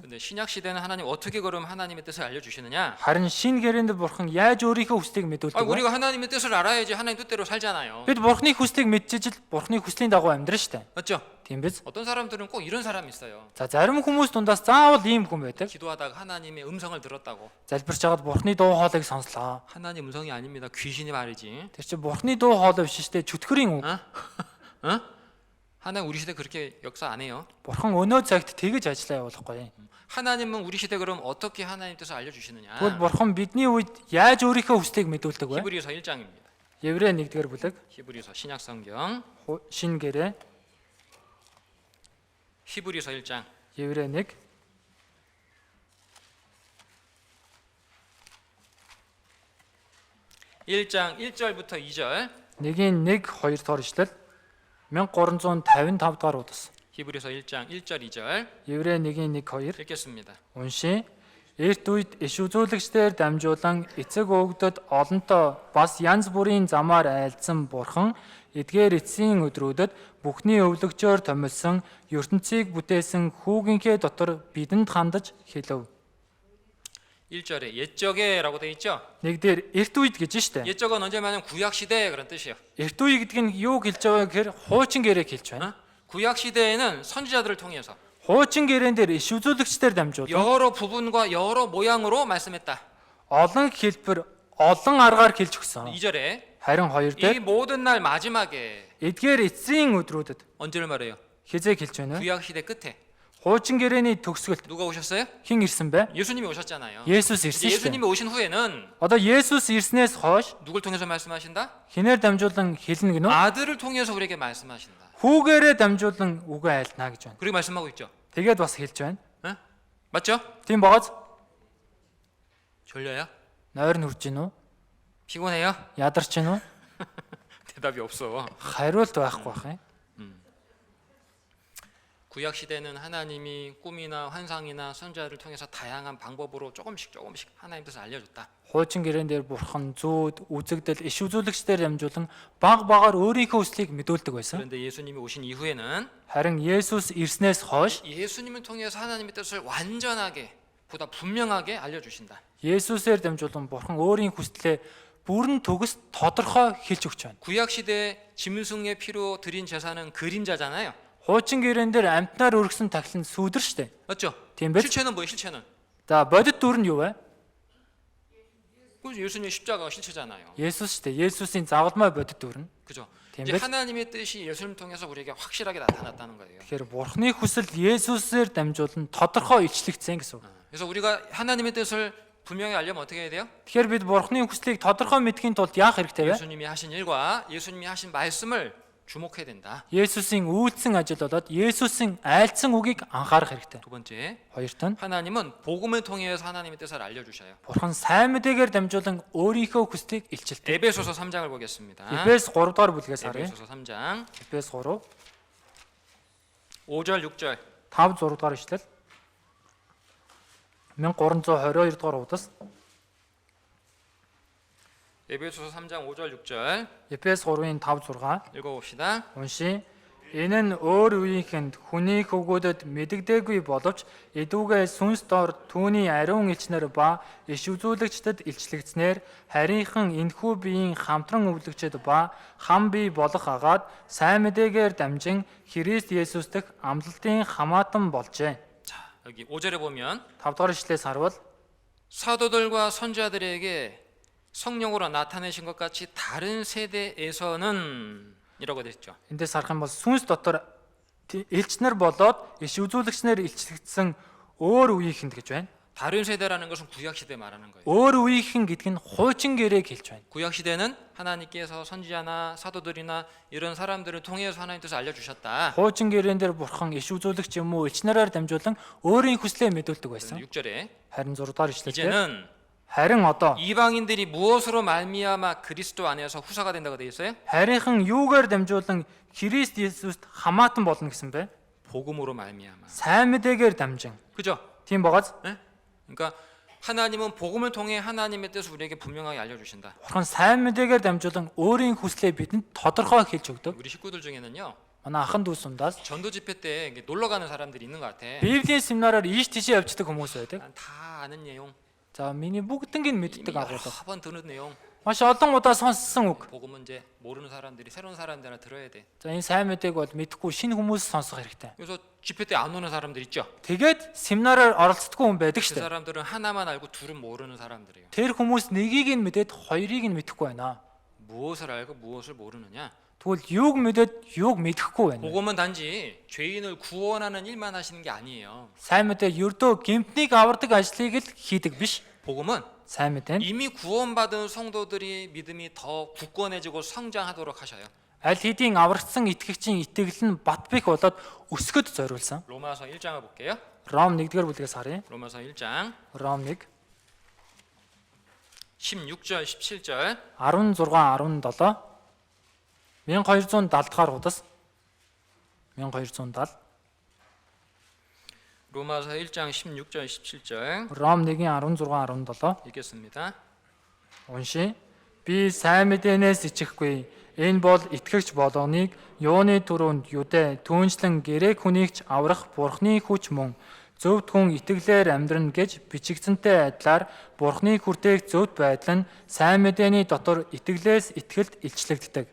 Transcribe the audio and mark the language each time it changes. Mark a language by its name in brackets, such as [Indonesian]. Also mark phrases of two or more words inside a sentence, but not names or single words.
[Korean] 근데 신약 시대는 하나님 어떻게 그럼 하나님의 뜻을 알려주시느냐? [Mongolian] Харин шинэ гэрээнд бурхан яаж өөрийнхөө хүслийг мэдүүлдэг вэ? [Korean] 우리가 하나님의 뜻을 알아야지 하나님 뜻대로 살잖아요. [Mongolian] Бид бурханы хүслийг мэдчихэж л бурханы хүслийн дагуу амьдрна шүү дээ. [Korean] 맞죠? [Mongolian] Тийм биз? [Korean] 어떤 사람들은 꼭 이런 사람이 있어요. [Mongolian] За зарим хүмүүс дундаас заавал ийм хүн байдаг. [Korean] 기도하다가 하나님의 음성을 들었다고. [Mongolian] Залбирч байгаад бурханы дуу хоолойг сонслоо. [Korean] 하나님 음성이 아닙니다. 귀신이 말이지. [Mongolian] Тэр чинь бурханы дуу хоолой биш шүү дээ. Чөтгөрийн үг. [Korean] 어? 하나님 우리 시대 그렇게 역사 안 해요. [Mongolian] Бурхан өнөө цагт тэгж ажиллаа явуулахгүй. [Korean] 하나님은 우리 시대 그럼 어떻게 하나님 뜻을 알려주시느냐? [Mongolian] Тэгвэл бурхан бидний үед яаж өөрийнхөө хүслийг мэдүүлдэг вэ? [Korean] 히브리서 1장입니다. [Mongolian] Еврей 1-р бүлэг [Korean] 히브리서 신약성경 [Mongolian] шинэ гэрээ [Korean] 히브리서 1장 [Mongolian] Еврей 1 [Korean] 1장 1절부터 2절 [Mongolian] 1-ийн 1 2 дугаар ишлэл 1355 дугаар удас. [Korean] 히브리서 1장 1절 2절 [Mongolian] Еврей 1-ийн 1 2 [Korean] 읽겠습니다. [Mongolian] уншия. Эрт үед иш үзүүлэгчдээр дамжуулан эцэг өвгдөд олонтоо бас янз бүрийн замаар айлдсан Бурхан эдгээр эцсийн өдрүүдэд бүхний өвлөгчөөр томилсон ертөнцийг бүтээсэн хүүгийнхээ дотор бидэнд хандаж хэлв. [Korean] 1절에 옛적에라고 돼 있죠. [Mongolian] Нэгдэр эрт үед гэж штэ. [Korean] 옛적은 언제냐면 구약 시대 그런 뜻이에요. [Mongolian] Эрт үе гэдэг нь юу хэлж байгаа гэхээр хуучин гэрээ хэлж байна. [Korean] 구약 시대에는 선지자들을 통해서 [Mongolian] Хуучин гэрээн дээр иш үзүүлэгчдээр дамжуулан [Korean] 여러 부분과 여러 모양으로 말씀했다. [Mongolian] олон хэлбэр, олон аргаар хэлж өгсөн. [Korean] 2절에 [Mongolian] Харин хоёр [Korean] 이 [Mongolian] дээр [Korean] 모든 날 마지막에 [Mongolian] эдгээр эцсийн өдрүүдэд [Korean] 언제를 말해요? [Mongolian] хизээ хэлж байна. [Korean] 구약 시대 끝에 [Mongolian] Хуучин гэрээний төгсгөлд [Korean] 누가 오셨어요? [Mongolian] хэн ирсэн бэ? [Korean] 예수님이 오셨잖아요. [Mongolian] Есүс [Korean] 이제 [Mongolian] ирсэн шүү [Korean] 예수님이 [Mongolian] дээ. [Korean] 오신 후에는 [Mongolian] Одоо Есүс ирснээс хойш [Korean] 누굴 통해서 말씀하신다? [Mongolian] хинээр дамжуулан хэлнэ гэнэ үү? [Korean] 아들을 통해서 우리에게 말씀하신다. [Mongolian] Хүүгээрээ дамжуулан үгээ айлтна гэж байна. [Korean] 그렇게 말씀하고 있죠. [Mongolian] Тэгээд бас хэлж байна. [Korean] 어? 맞죠? [Mongolian] Тийм бооз [Korean] 졸려요? [Mongolian] нойр нь хүрж гинүү? [Korean] 피곤해요? [Mongolian] Ядарч гинүү? [Korean] 대답이 없어. [Mongolian] Хариулт байхгүй бах юм. [Korean] 구약 시대는 하나님이 꿈이나 환상이나 선지자를 통해서 다양한 방법으로 조금씩 하나님 뜻을 알려줬다. [Mongolian] Хуучин гэрээн дээр бурхан зүүд, үзэгдэл, иш үзүүлэгчдээр дамжуулан баг багаар өөрийнхөө хүслийг мэдүүлдэг байсан. [Korean] 그런데 예수님이 오신 이후에는 [Mongolian] Харин Есүс ирснээс хойш [Korean] 예수님을 통해서 하나님의 뜻을 완전하게 보다 분명하게 알려주신다. [Mongolian] Есүсээр дамжуулан бурхан өөрийн хүслээ бүрэн төгс тодорхой хэлж өгч байна. [Korean] 구약 시대 짐승의 피로 드린 제사는 그림자잖아요. [Mongolian] Хуучин гэрээн дээр амтнаар өргөсөн тахил нь сүудэр штэ. [Korean] 맞죠? [Mongolian] Тийм биз? [Korean] 실체는 뭐예요? 실체는 [Mongolian] За бодит дүр нь юу вэ? [Korean] 그죠? 예수님의 십자가가 실체잖아요. [Mongolian] Есүс штэ. Есүсийн загалмай бодит дүр нь. [Korean] 그죠? [Mongolian] Тийм [Korean] 이제 [Mongolian] биз? [Korean] 하나님의 뜻이 예수님 통해서 우리에게 확실하게 나타났다는 거예요. [Mongolian] Тэгэхээр бурханы хүсэл Есүсээр дамжуулан тодорхой илчлэгдсэн гэсэн үг. [Korean] 그래서 우리가 하나님의 뜻을 분명히 알려면 어떻게 해야 돼요? [Mongolian] Тэгэхээр бид бурханы хүслийг тодорхой мэдхийн тулд яах хэрэгтэй вэ? [Korean] 예수님이 하신 일과 예수님이 하신 말씀을 주목해야 된다. [Mongolian] Есүсийн үйлдсэн ажил болоод Есүсийн айлцсан үгийг анхаарах хэрэгтэй. [Korean] 두 번째, [Mongolian] Хоёрт нь [Korean] 하나님은 복음을 통해서 하나님의 뜻을 알려주셔요. [Mongolian] бурхан сайн мэдээгээр дамжуулан өөрийнхөө хүслийг илчилдэг. [Korean] 에베소서 3장을 보겠습니다. [Mongolian] Эфес 3 дугаар бүлгээс харъя. [Korean] 에베소서 3장 [Mongolian] Эфес 3 [Korean] 5절 6절 [Mongolian] 5 6 дугаар ишлэл 1322 дугаар удас [Korean] 에베소서 3장 5절 6절 [Mongolian] Эфес 3-ын 5 6 [Korean] 읽어봅시다. [Mongolian] уншия. Энэ нь өөр үеийнхэнд хүний хөвгүүдэд мэдэгдээгүй боловч эдүүгээ сүнс дор түүний ариун элчнэр ба иш үзүүлэгчдэд илчлэгдснээр харийнхан энэхүү биеийн хамтран өвлөгчд ба хам бие болох агаад сайн мэдээгээр дамжин Христ Есүс дэх амлалтын хамаатан болжээ. [Korean] 자, 여기 5절에 보면 [Mongolian] 5 дугаар ишлээс харвал [Korean] 사도들과 선지자들에게 성령으로 나타내신 것 같이 다른 세대에서는 이라고 됐죠. [Mongolian] эндээс харах юм бол сүнс дотор элчнэр болоод иш үзүүлэгчнэр илчлэгдсэн өөр үеийнхэнд гэж байна. [Korean] 다른 세대라는 것은 구약 시대 말하는 거예요. [Mongolian] Өөр үеийнхэн гэдэг нь хуучин гэрээг хэлж байна. [Korean] 구약 시대는 하나님께서 선지자나 사도들이나 이런 사람들을 통해서 하나님 뜻을 알려주셨다. [Mongolian] Хуучин гэрээн дээр бурхан иш үзүүлэгч юм уу элчнэрээр дамжуулан өөрийн хүслээ мэдүүлдэг байсан. [Korean] 6절에 [Mongolian] Харин 6 дугаар ишлэлээр [Korean] 이제는 [Mongolian] харин одоо [Korean] 이방인들이 무엇으로 말미암아 그리스도 안에서 후사가 된다고 돼 있어요? [Mongolian] харийнхан юугаар дамжуулан Христ Есүст хамаатан болно гэсэн бэ? [Korean] 복음으로 말미암아. [Mongolian] Сайн мэдээгээр дамжин. [Korean] 그죠? [Mongolian] Тийм багаз. [Korean] 예? 그러니까 하나님은 복음을 통해 하나님의 뜻을 우리에게 분명하게 알려주신다. [Mongolian] Бурхан сайн мэдээгээр дамжуулан өөрийн хүслээ бидэнд тодорхой хэлж өгдөг. [Korean] 우리 식구들 중에는요 [Mongolian] Манай ахын дүүс сундаас [Korean] 전도 집회 때 이렇게 놀러 가는 사람들이 있는 것 같아. [Mongolian] Библийн семинараар ийш тийшээ явждаг хүмүүс байдаг. [Korean] 난 다 아는 내용, [Mongolian] За миний бүгднийг [Korean] 이미 [Mongolian] мэддэг [Korean] 여러 [Mongolian] агуулга. [Korean] 번 듣는 내용. [Mongolian] Маш олон удаа сонссон үг. [Korean] 복음은 이제 모르는 사람들이 새로운 사람들한테 들어야 돼. [Mongolian] За энэ сайн мэдээг бол мэдэхгүй шинэ хүмүүс сонсох хэрэгтэй. [Korean] 그래서 집회 때 안 오는 사람들 있죠. [Mongolian] Тэгээд семинараар оролцдоггүй хүн байдаг [Korean] 그 [Mongolian] шүү дээ. [Korean] 사람들은 하나만 알고 둘은 모르는 사람들이에요. [Mongolian] Тэр хүмүүс нэгийг нь мэдээд хоёрыг нь мэдэхгүй байна. [Korean] 무엇을 알고 무엇을 모르느냐? [Mongolian] Тэгвэл юуг мэдээд юуг мэдэхгүй байна. [Korean] 복음은 단지 죄인을 구원하는 일만 하시는 게 아니에요. [Mongolian] Сайн мэдээ ердөө гэмтнийг авардаг ажлыг л хийдэг биш. [Korean] 복음은 [Mongolian] Сайн мэдээ нь [Korean] 이미 구원받은 성도들이 믿음이 더 굳건해지고 성장하도록 하셔요. [Mongolian] аль хэдийн аврагдсан итгэгчийн итгэл нь бат бэх болоод өсгөд зориулсан. [Korean] 로마서 1장을 볼게요. [Mongolian] Ром 1-р бүлгээс харъя. [Korean] 로마서 1장 [Mongolian] Ром 1 [Korean] 16절 17절 [Mongolian] 16 17 1270 дахь удас 1270 [Korean] 로마서 1장 16절 17절 [Mongolian] Ром 1:16 17 [Korean] 읽겠습니다. [Mongolian] уншия. Би сайн мэдээнээс ичихгүй. Энэ бол итгэгч болгоныг юуны түрүүнд юдэ түүнчлэн грек хүнийг ч аврах Бурхны хүч мөн. Зөвхт хүн итгэлээр амьдрна гэж бичигдсэнтэй адилаар Бурхны хүртээх зөвхт байдал нь сайн мэдээний дотор итгэлээс итгэлд илчлэгддэг.